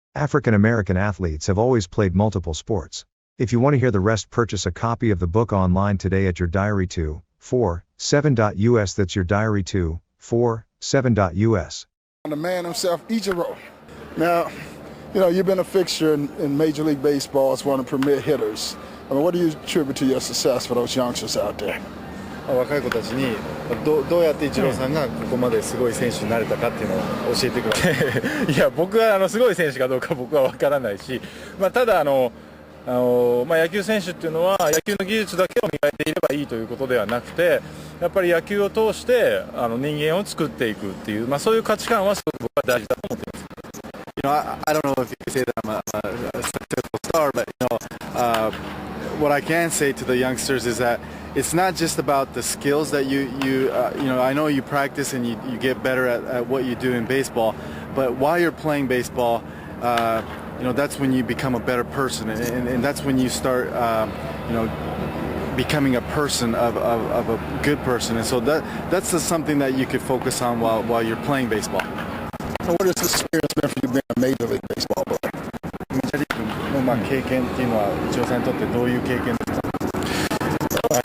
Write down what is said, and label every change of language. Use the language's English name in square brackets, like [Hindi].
[English] African American athletes have always played multiple sports. If you want to hear the rest, purchase a copy of the book online today at your Diary247.us. That's your Diary247.us. The man himself, Ichiro. Now, you've been a fixture in Major League Baseball as one of the premier hitters. I mean, what do you attribute to your success for those youngsters out there? [Japanese] 若い子たちにどうやってイチローさんがここまですごい選手になれたかっていうのを教えてください。いや、僕はすごい選手かどうか僕は分からないし、ただ野球選手っていうのは野球の技術だけを磨いていればいいということではなくて、やっぱり野球を通して人間を作っていくっていう、そういう価値観はすごく僕は大事だと思っています。 [English] I don't know if you can say that I'm a successful star, but what I can say to the youngsters is that it's not just about the skills that I know you practice and you get better at what you do in baseball, but while you're playing baseball, that's when you become a better person, and that's when you start, becoming a person of a good person, and so that's just something that you could focus on while you're playing baseball. So what has this experience been for you being a Major League Baseball player? [Japanese] メジャーリーグの経験っていうのはイチローさんにとってどういう経験ですか？